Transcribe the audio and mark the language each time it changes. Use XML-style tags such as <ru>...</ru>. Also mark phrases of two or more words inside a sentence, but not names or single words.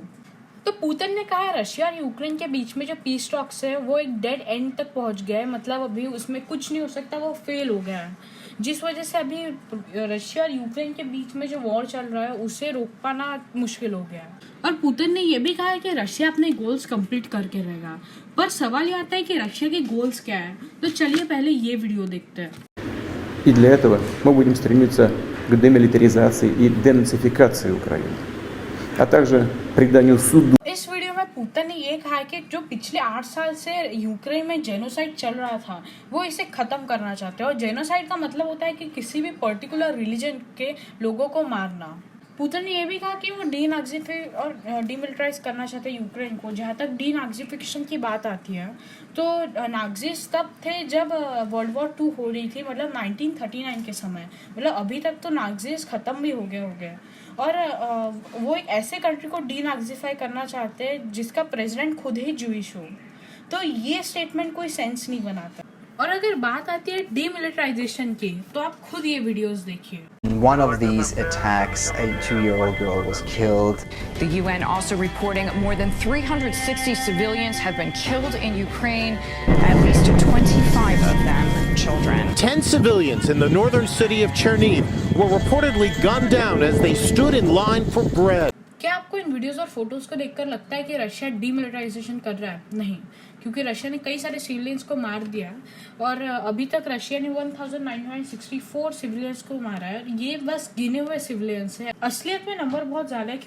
<hi>तो पुतिन ने कहा रशिया और यूक्रेन के बीच में जो</hi> <en>peace talks</en> <hi>है वो एक</hi> <en>dead end</en> <hi>तक पहुंच गया है, मतलब अभी उसमें कुछ नहीं हो सकता, वो फेल हो गया है, जिस वजह से अभी रशिया और यूक्रेन के बीच में जो वॉर चल रहा है उसे रोक पाना मुश्किल हो गया है। और पुतिन ने यह भी कहा है कि रशिया अपने</hi> <en>goals complete</en> <hi>करके रहेगा, पर सवाल ये आता है कि रशिया के गोल्स क्या है। तो चलिए पहले ये वीडियो देखते हैं।</hi> <ru>И для этого мы будем стремиться к демилитаризации и денацификации Украины, а также приданию суду.</ru> <hi>इस वीडियो में पुतिन ने ये कहा है कि जो पिछले 8 साल से यूक्रेन में जेनोसाइड चल रहा था वो इसे खत्म करना चाहते हैं, और जेनोसाइड का मतलब होता है कि किसी भी</hi> <en>particular religion</en> <hi>के लोगों को मारना। पुतिन ने यह भी कहा कि वो डीनाज़िफाई और डीमिलिटराइज करना चाहते हैं यूक्रेन को। जहाँ तक डीनाज़िफिकेशन की बात आती है तो नाज़िस तब थे जब</hi> <en>World War 2</en> <hi>हो रही थी, मतलब 1939 के समय, मतलब अभी तक तो नाज़िस ख़त्म भी हो गए, और वो एक ऐसे कंट्री को डीनाज़िफाई करना चाहते हैं जिसका प्रेसिडेंट खुद ही जूइश हो। तो ये स्टेटमेंट कोई सेंस नहीं बनाता। और अगर बात आती है डीमिलिटराइजेशन की तो आप खुद ये वीडियोस देखिए।</hi> <en>One of these attacks, a 2-year-old girl was killed. The UN also reporting more than 360 civilians have been killed in Ukraine, at least 25 of them children. 10 civilians in the northern city of Cherniv were reportedly gunned down as they stood in line for bread.</en> <hi>क्या आपको इन वीडियोस और फोटोज को देखकर लगता है कि रशिया डीमिलिटराइजेशन कर रहा है? नहीं, क्योंकि रशिया ने कई सारे सिविलियंस को मार दिया, और अभी तक रशिया ने 1964 सिविलियंस को मारा है। ये बस गिने हुए सिविलियंस है, असलियत में नंबर बहुत ज्यादा है।</hi>